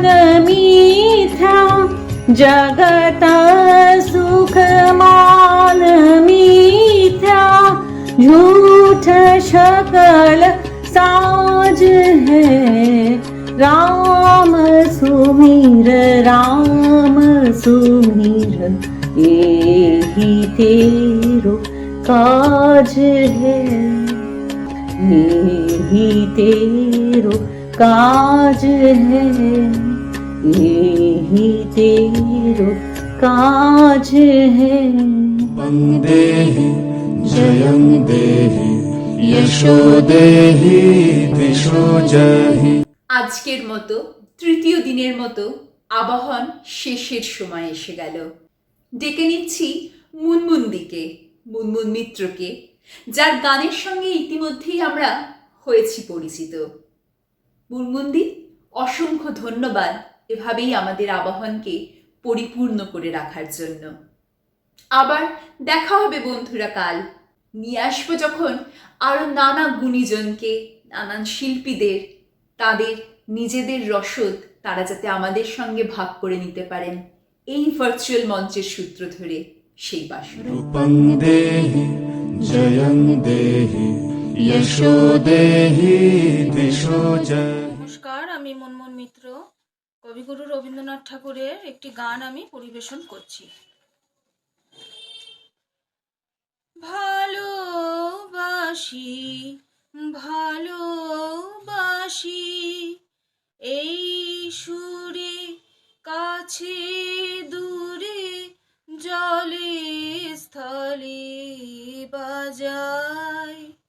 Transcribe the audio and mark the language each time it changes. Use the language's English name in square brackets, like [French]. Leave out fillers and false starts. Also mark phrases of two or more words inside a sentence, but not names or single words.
[Hindi] मिथ्या जगत सुख मान मिथ्या झूठ शकल साज है राम सुमीर एही तेरो काज है यही तेरो काज है यही तेरो काज है [Sanskrit] वन्देहि जयं देहि यशो देहि दिशो जहि। [Bangla] আজকের মতো তৃতীয় দিনের মতো আবাহন শেষের সময় এসে গেল। ডেকে নিচ্ছি মুনমুনদিকে, মুনমুন মিত্রকে, যার গানের সঙ্গে ইতিমধ্যেই আমরা হয়েছি পরিচিত। মুনমুনদি, অসংখ্য ধন্যবাদ এভাবেই আমাদের আবাহনকে পরিপূর্ণ করে রাখার জন্য। আবার দেখা হবে বন্ধুরা কাল। নিয়ে আসবো যখন আরও নানা গুণীজনকে, নানান শিল্পীদের, তাদের নিজেদের রসদ তারা যাতে আমাদের সঙ্গে ভাগ করে নিতে পারেন এই ভার্চুয়াল মঞ্চের সূত্র ধরে সেই বাসনা। [Sanskrit] रूपं देहि जयं देहि यशो देहि दिशो जहि। [Bangla] নমস্কার, আমি মুনমুন মিত্র। কবিগুরু রবীন্দ্রনাথ ঠাকুরের একটি গান আমি পরিবেশন করছি। ভালোবাসি ভালোবাসি এই সুরে কাছে দূরে জলে স্থলে বাজায়